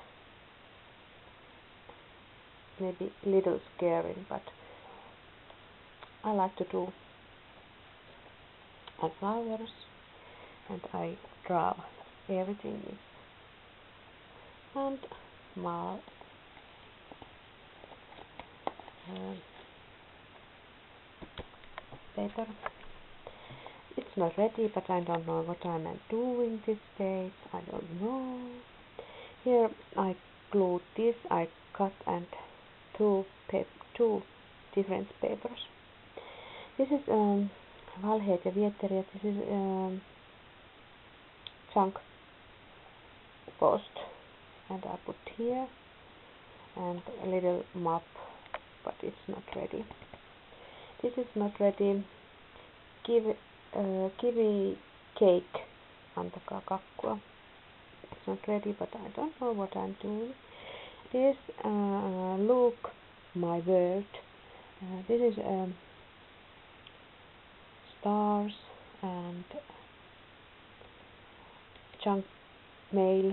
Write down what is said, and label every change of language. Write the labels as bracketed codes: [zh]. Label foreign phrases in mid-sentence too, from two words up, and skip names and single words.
[en] Maybe little scary, but I like to do and flowers and I draw everything and small paper. It's not ready, but I don't know what I'm doing this page. I don't know. Here I glue this. I cut and two different papers. This is [fi] valheet ja vietteriä. [en] This is chunk post, and I put here and a little map, but it's not ready. This is not ready. Kiwi cake. [fi] Antakaa kakkua. [en] It's not ready, but I don't know what I'm doing. This look my world. This is stars and junk mail.